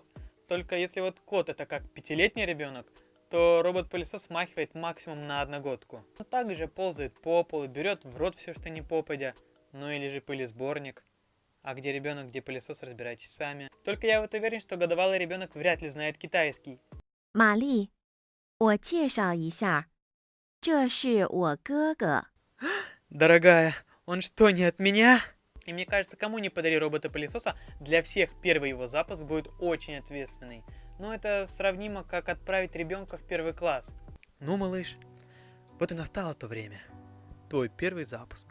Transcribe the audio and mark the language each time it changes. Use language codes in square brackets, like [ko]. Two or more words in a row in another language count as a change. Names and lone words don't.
[ru] Только если вот кот это как 5-летний ребенок, то робот-пылесос смахивает максимум на одногодку. Он также ползает по полу, берет в рот все, что не попадя. Ну или же пылесборник. А где ребенок, где пылесос, разбирайтесь сами. Только я вот уверен, что годовалый ребенок вряд ли знает китайский. [zh] 玛丽，我介绍一下，这是我哥哥。 [ru] Дорогая, он что, не от меня? И мне кажется, кому не подари робота-пылесоса, для всех первый его запуск будет очень ответственный. Но это сравнимо, как отправить ребенка в 1 класс. Ну, малыш, вот и настало то время. Твой первый запуск.